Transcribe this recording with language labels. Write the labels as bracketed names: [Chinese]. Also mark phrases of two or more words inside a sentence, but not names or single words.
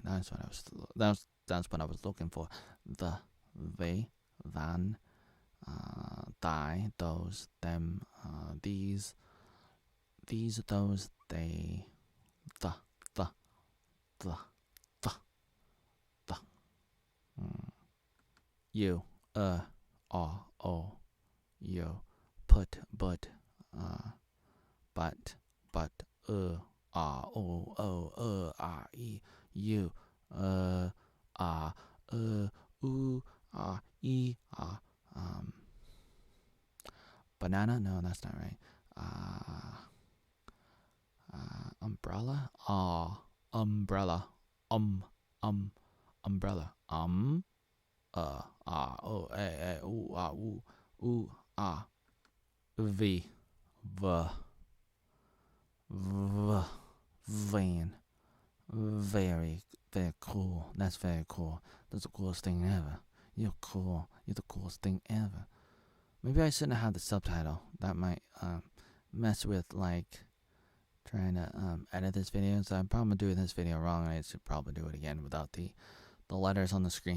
[English] That's what I was looking for. The, they, than, thy, those, them, these, those, they, the. You, o, yo, put, but, o, e, you, u, e, banana? No, that's not right. Umbrella? Umbrella. Umbrella. O, a, u, v, van. Very, very cool. That's very cool. That's the coolest thing ever. You're cool. You're the coolest thing ever. Maybe I shouldn't have had the subtitle. That might mess with trying to edit this video. So I'm probably doing this video wrong. I should probably do it again without the letters on the screen.